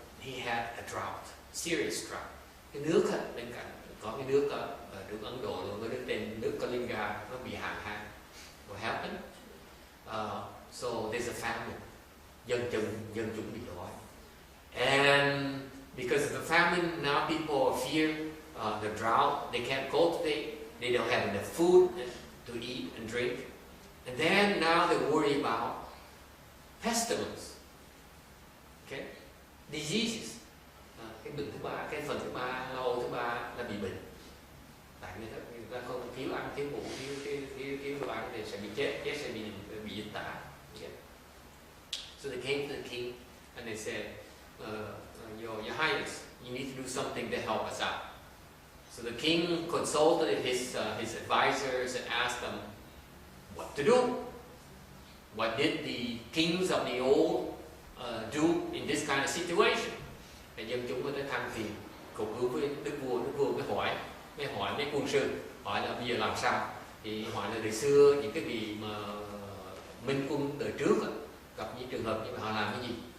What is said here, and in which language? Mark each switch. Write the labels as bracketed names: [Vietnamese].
[English] He had a drought, serious drought. [Vietnamese] Cái nước bên cạnh có cái nước ở nước Ấn Độ luôn, cái nước tên nước Kalinga nó bị hạn hán. [English] What happened? So there's a famine. [Vietnamese] Dân chúng bị đói. [English] And because of the famine, now people fear the drought. They can't cultivate. They don't have enough food to eat and drink. And then now they worry about pestilence. Okay? Diseases. [Vietnamese] Cái bệnh thứ ba, cái phần thứ ba, lo thứ ba là bị bệnh. Tại người ta không thiếu ăn, thiếu ngủ, thiếu đồ ăn thì sẽ bị chết sẽ bị dịch tả. [English] Okay? So they came to the king and they said, Your Highness, you need to do something to help us out. So the king consulted his advisors and asked them what to do. What did the kings of the old do in this kind of situation? [Vietnamese] Thì dân chúng mới tới than phiền, cầu cứu với đức vua mới hỏi mấy quân sư, hỏi là bây giờ làm sao? Thì hỏi là đời xưa những cái vị mà minh quân đời trước gặp những trường hợp như vậy họ làm cái gì?